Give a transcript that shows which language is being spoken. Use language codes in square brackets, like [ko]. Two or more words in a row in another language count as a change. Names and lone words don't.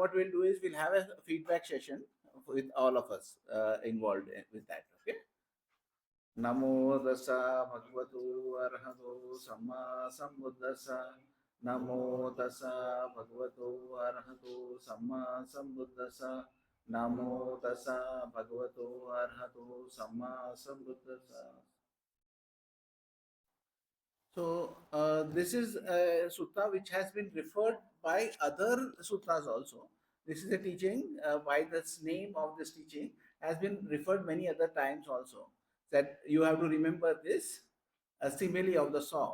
[en] what we'll do is we'll have a feedback session with all of us involved with that. Okay. [pi] Namo Tassa Bhagavato Arahato Samma Sambuddhassa. Namo Tassa Bhagavato Arahato Samma Sambuddhassa. Namo Tassa Bhagavato Arahato Samma Sambuddhassa. [en] So this is a sutta which has been referred by other suttas also. This is a teaching by this name of this teaching has been referred many other times also. That you have to remember this simile of the saw.